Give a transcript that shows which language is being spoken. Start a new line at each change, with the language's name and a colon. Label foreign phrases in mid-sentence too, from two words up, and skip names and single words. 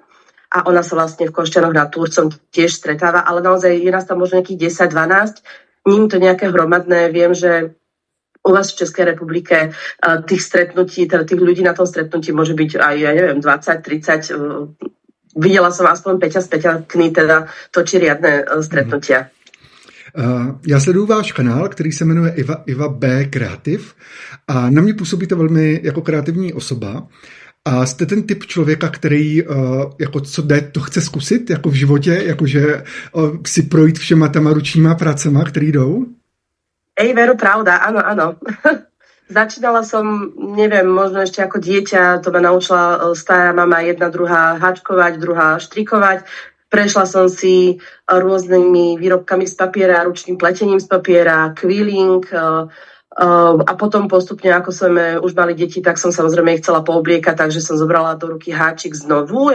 Slovak: A ona sa vlastne v Košťanoch nad Turcom tiež stretáva, ale naozaj je nás tam možno nejakých 10-12. Ním to nejaké hromadné. Viem, že u vás v Českej republike tých stretnutí, teda tých ľudí na tom stretnutí môže byť aj, ja neviem, 20-30. Videla som aspoň Peťa z Peťakny, teda točí riadne stretnutia.
Czech: Já sleduju váš kanál, který se jmenuje Iva B. Kreativ a na mě působíte velmi jako kreativní osoba. A jste ten typ člověka, který jako co jde, to chce zkusit jako v životě, jakože si projít všema těma ručníma pracema, který jdou?
Slovak: Veru, pravda, áno. Začínala som, neviem, možno ešte ako dieťa, to ma naučila stará mama, jedna, druhá háčkovať, druhá štrikovať. Prešla som si rôznymi výrobkami z papiera, ručným pletením z papiera, quilling, a potom postupne, ako sme už mali deti, tak som samozrejme ich chcela poobliekať, takže som zobrala do ruky háčik znovu.